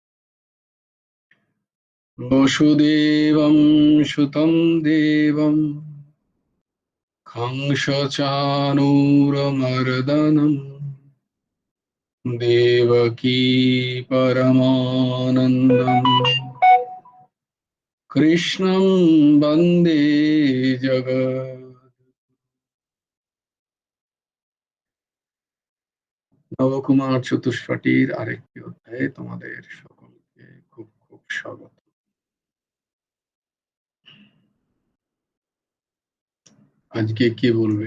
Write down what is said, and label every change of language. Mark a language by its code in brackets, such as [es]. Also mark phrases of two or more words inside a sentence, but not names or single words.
[sa] वसुदेवं सुतं देवं कंसचाणूरमर्दनं देवकी परमानन्दं कृष्णं वन्दे जगत्। [bn] নবকুমার চতুষ্পাঠীর আরেকটি অধ্যায়ে তোমাদের সকলকে খুব খুব স্বাগত। আজকে কে বলবে?